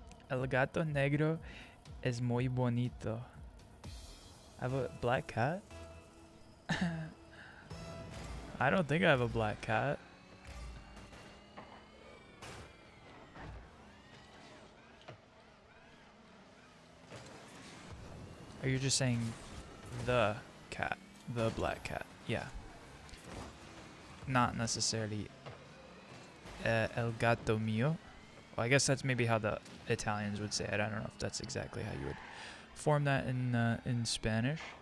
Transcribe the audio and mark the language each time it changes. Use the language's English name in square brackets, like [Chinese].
[Spanish] El gato negro es muy bonito. [English] I have a black cat? I don't think I have a black cat. Are you just saying the cat? The black cat? Yeah. Not necessarily [Spanish] el gato mío. [English] Well, I guess that's maybe how the Italians would say it. I don't know if that's exactly how you would form that in Spanish.